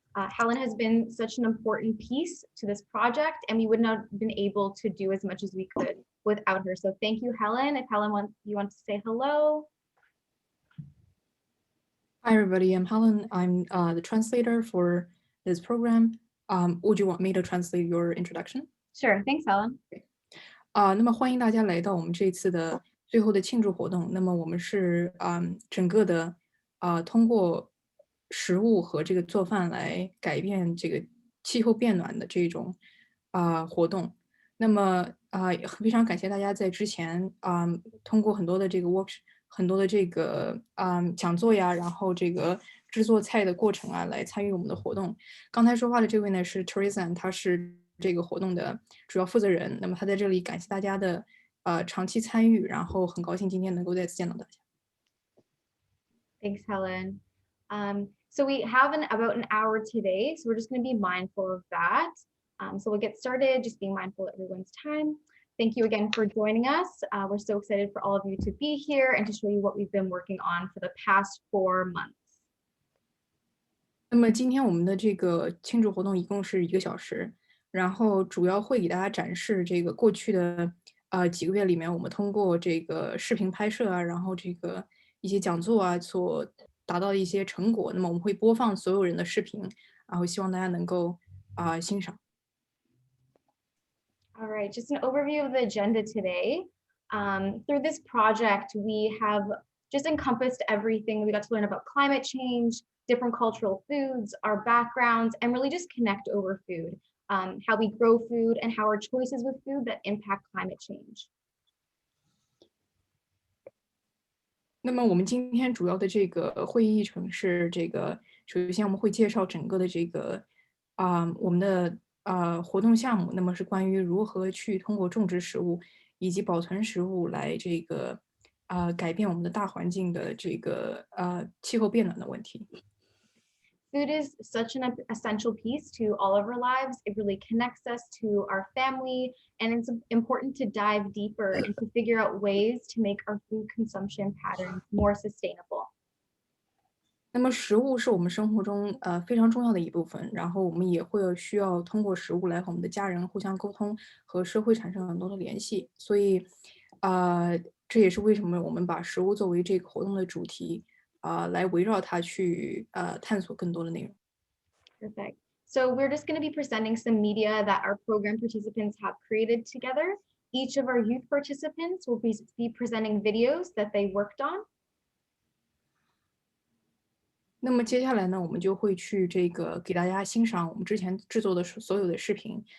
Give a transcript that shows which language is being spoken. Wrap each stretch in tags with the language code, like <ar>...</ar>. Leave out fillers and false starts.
<en>Helen has been such an important piece to this project, and we would not have been able to do as much as we could without her. So thank you, Helen. If Helen you want to say hello. Hi, everybody. I'm Helen. I'm the translator for this program. Would you want me to translate your introduction? Sure. Thanks, Helen.</en> <zh>那么欢迎大家来到我们这一次的最后的庆祝活动。那么我们是整个的通过食物和这个做饭来改变这个气候变暖的这种活动。那么非常感谢大家在之前通过很多的这个 workshop。很多的这个讲座呀，然后这个制作菜的过程啊，来参与我们的活动。刚才说话的这位呢是 Teresa， 她是这个活动的主要负责人。那么她在这里感谢大家的长期参与，然后很高兴今天能够再次见到大家。</zh> <en>Thanks, Helen. So we have about an hour today, so we're just going to be mindful of that. So we'll get started, just being mindful of everyone's time. Thank you again for joining us. We're so excited for all of you to be here and to show you what we've been working on for the past 4 months.</en> <zh>那么今天我们的这个庆祝活动一共是1个小时，然后主要会给大家展示这个过去的几个月里面，我们通过这个视频拍摄啊，然后这个一些讲座啊所达到的一些成果。那么我们会播放所有人的视频，然后希望大家能够欣赏。</zh> <en>All right, just an overview of the agenda today. Through this project, we have just encompassed everything. We got to learn about climate change, different cultural foods, our backgrounds, and really just connect over food, how we grow food and how our choices with food that impact climate change.</en> <zh>那么我们今天主要的这个会议议程是这个，首先我们会介绍整个的这个我们的活动项目，那么是关于如何去通过种植食物以及保存食物来这个改变我们的大环境的这个气候变暖的问题。</zh> <en>Food is such an essential piece to all of our lives. It really connects us to our family, and it's important to dive deeper and to figure out ways to make our food consumption patterns more sustainable.</en> <zh>那么食物是我们生活中非常重要的一部分，然后我们也会需要通过食物来和我们的家人互相沟通，和社会产生很多的联系。所以，这也是为什么我们把食物作为这个活动的主题，来围绕它去探索更多的内容。</zh> <en>Perfect. So we're just going to be presenting some media that our program participants have created together. Each of our youth participants will be presenting videos that they worked on.</en> <zh>那么接下来呢，我们就会去这个给大家欣赏我们之前制作的所有的视频。</zh>